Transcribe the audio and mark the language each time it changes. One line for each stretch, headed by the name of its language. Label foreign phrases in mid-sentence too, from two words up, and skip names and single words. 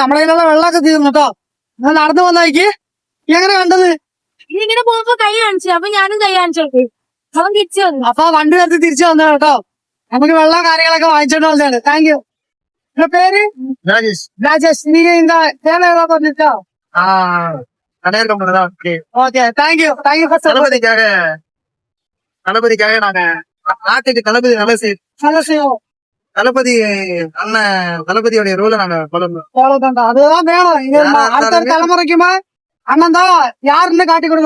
Malayalam: നമ്മളെ കയ്യിലുള്ള വെള്ളമൊക്കെ തീർന്നു കേട്ടോ. ഞാൻ നടന്നു വന്നായിക്ക് എങ്ങനെ കണ്ടത്? ഇതിങ്ങനെ പോകുമ്പോ കൈ കാണിച്ചു. അപ്പൊ ഞാനും കൈ കാണിച്ചോട്ടെ. അവൻ തിരിച്ചു വന്നു. അപ്പൊ വണ്ടി നിർത്തി തിരിച്ചു വന്നു കേട്ടോ. നമുക്ക് വെള്ളം കാര്യങ്ങളൊക്കെ വാങ്ങിച്ചോണ്ട് വന്നതാണ്.
English: thank you.
Malayalam: പേര് രാജേഷ്. നീ തേങ്ങ പറഞ്ഞിട്ടോ.
English: Okay thank you for
Tamil: தளபதிக்காக நாங்க நாட்டுக்கு தளபதி நல்ல செய்யும். தளபதி அண்ணன் தளபதியோட ரோல நாங்க ஃபாலோ பண்றோம். அதுதான் வேணும். இங்க அடுத்த தலைமுறைக்குமே அண்ணன் தான் யாருன்னு காட்டி கொடுங்க.